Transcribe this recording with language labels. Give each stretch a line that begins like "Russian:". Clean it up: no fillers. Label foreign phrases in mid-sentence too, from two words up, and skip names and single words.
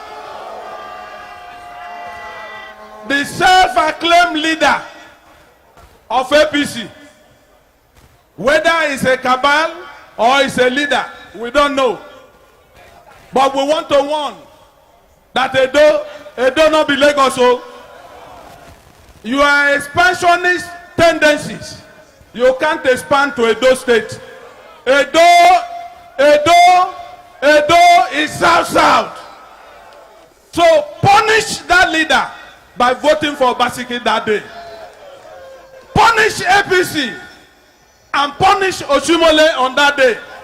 English: The self-acclaimed leader of APC, whether it's a cabal or it's a leader, we don't know. But we want to warn that Edo not be Lagos. So you are expansionist tendencies. You can't expand to Edo State. Edo is South. So punish that leader by voting for Obaseki that day. Punish APC and punish Oshimole on that day.